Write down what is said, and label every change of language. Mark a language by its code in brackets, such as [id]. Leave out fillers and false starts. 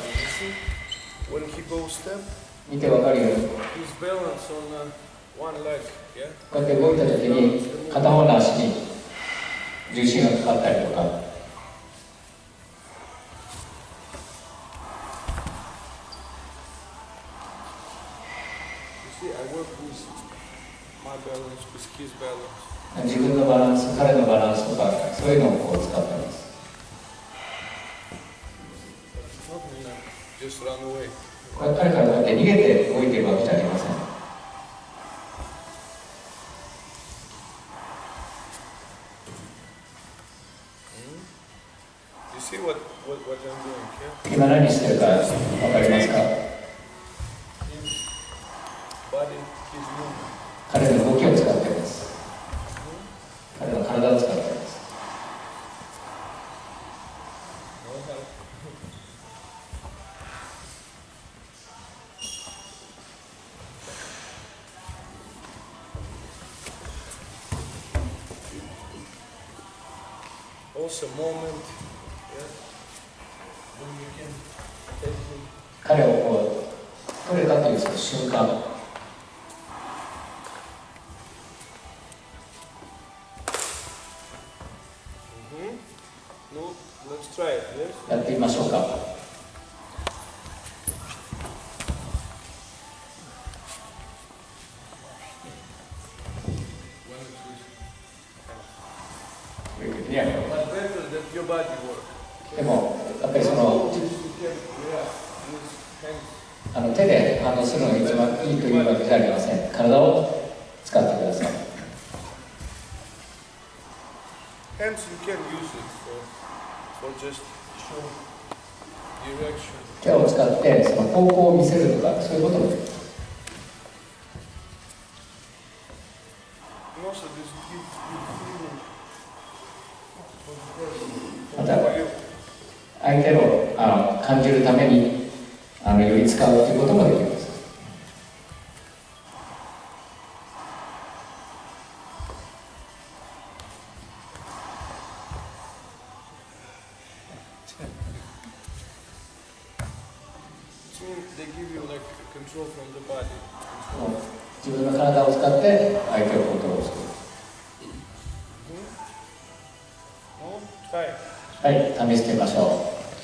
[en] You see, when he goes step, [ja] 見てわかるように、 [en] his balance on one leg. Yeah? [ja] こうやって動いたときに片方の足に重心がかかったりとか、 [en] You see, I work with my balance, with his balance. [ja] 自分のバランス、彼のバランスとか、そういうのをこう使っています。 [en] It's not me, just run away. [ja] これ彼からこうやって逃げて動いているわけじゃありません。 [en] You see what I'm doing here? [ja] 今何してるかわかりますか？ [en] His body, his movement. [ja] 彼の動きを使っています。彼の体を使っています。 [en] No help. Also moment, yeah, when you can take him. [ja] 彼をこう取れたというその瞬間、 [en] No, let's try it, yes? [ja] やってみましょうか。 [en] But better that your body work. [ja] でもやっぱりその [en] You can react, use hands. [ja] 手で反応するのが一番いいというわけじゃありません。体を使ってください。 [en] Hands you can use it for just show direction. [ja] 手を使ってその方向を見せるとか、そういうこともできます。 [en] And also this gives you feeling for the person. [ja] また [en] For you. [ja] 相手の感じるためにより使うということもできます。 [en] So they give you like control from the body. [ja] 自分の体を使って相手をコントロールする。 [en] No? Try. [ja] はい、試してみましょう。